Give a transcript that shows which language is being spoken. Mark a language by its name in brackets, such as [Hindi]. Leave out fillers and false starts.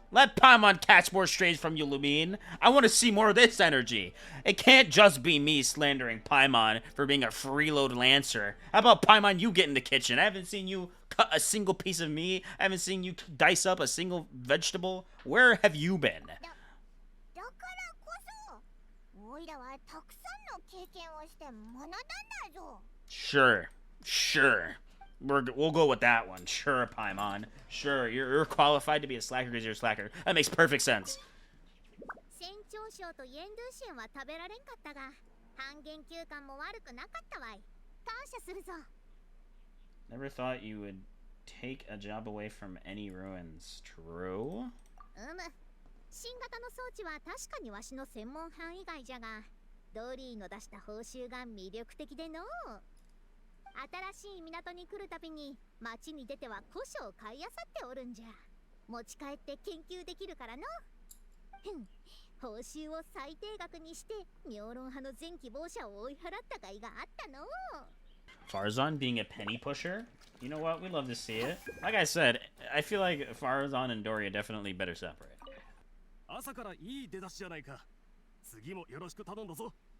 [English] Let Paimon catch more strays from you, Lumine. I want to see more of this energy. It can't just be me slandering Paimon for being a freeload lancer. How about Paimon, you get in the kitchen? I haven't seen you cut a single piece of meat. I haven't seen you dice up a single vegetable. Where have you been? [Japanese] だからこそおいらはたくさんの経験をして学んだんだぞ [English] Sure. We'll go with that one. Sure, Paimon. Sure, you're qualified to be a slacker because you're a slacker. That makes perfect sense. [Japanese] 船長賞とエンドゥシェンは食べられんかったが半減休館も悪くなかったわい感謝するぞ [English] Never thought you would take a job away from any ruins. True? [Japanese] 新型の装置は確かにわしの専門範囲外じゃがドリーの出した報酬が魅力的での新しい港に来るたびに町に出ては古書を買い漁っておるんじゃ持ち帰って研究できるからの報酬を最低額にして妙論派の全希望者を追い払った甲斐があったの [English] Farzan being a penny pusher? You know what? We love to see it. Like I said, I feel like Farzan and Dory are definitely better separate. [Japanese] 朝からいい出だしじゃないか次もよろしく頼んだぞ